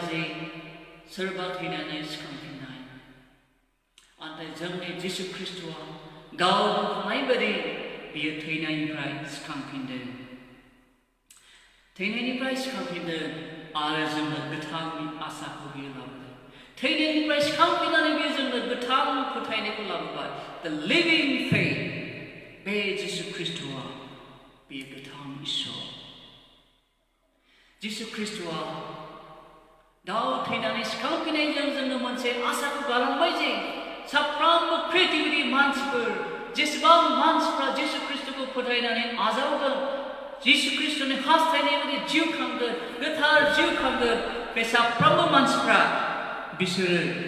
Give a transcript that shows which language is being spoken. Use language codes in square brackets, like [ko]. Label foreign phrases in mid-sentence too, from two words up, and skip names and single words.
[brx] जे सोरबा थैनानै सिखांफिननाय नाथाय जोंनि जिसु ख्रीष्टआ गाव बुंखानाय बायदि बियो थैनायनिफ्राय सिखांफिनदों थैनायनिफ्राय सिखांफिनदों आरो जोंनो गोथांनि आसाखौ बियो लाबोदों थैनायनिफ्राय सिखांफिननानै बियो जोंनो गोथां फोथायनायखौ लाबोबाय [en] the living faith [brx] बे जिसु ख्रीष्टआ बियो गोथां इसोर जिसु ख्रीष्टआ गाव थैनानै सिखांफिननायजों जोंनो मोनसे आसाखौ गालांबाय जे साफ्रोमबो पृथिबिनि मानसिफोर जेसेबां मानसिफ्रा जिसु ख्रीष्टखौ फोथायनानै आजावगोन जिसु ख्रीष्टनि हास्थायनाय बायदि जिउ खांगोन गोथार जिउ खांगोन बे साफ्रोमबो मानसिफ्रा बिसोरो